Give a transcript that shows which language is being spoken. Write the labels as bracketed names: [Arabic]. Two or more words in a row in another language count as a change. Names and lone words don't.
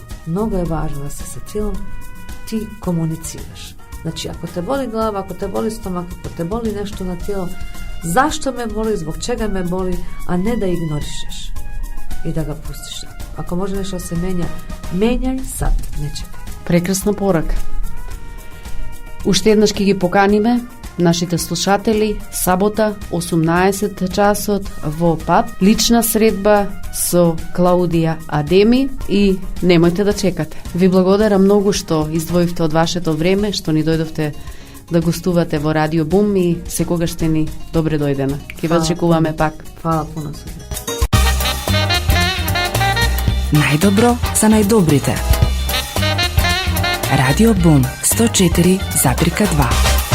[Serbian] Mnogo je važno da se sa tijelom ti komuniciraš. Znači, ako te boli glava, ako te boli stomak, ako te boli nešto na tijelo, zašto me boli, zbog čega me boli, a ne da ignorišeš i da ga pustiš. Ako može nešto da se menja, menjaj sad, ne čekaj. [Macedonian] Прекрасна порака. Уште еднаш ќе ги поканиме нашите слушатели сабота 18 часот во ПАП. Лична средба со Клаудија Адеми и немојте да чекате. Ви благодарам многу што издвоивте од вашето време, што ни дојдовте да гостувате во Радио Бум и секогаш сте ни добре дојдена. Ќе ве очекуваме пак. [Serbian] Hvala puno sve. [Macedonian] Најдобро за најдобрите. Радио Бум 104,2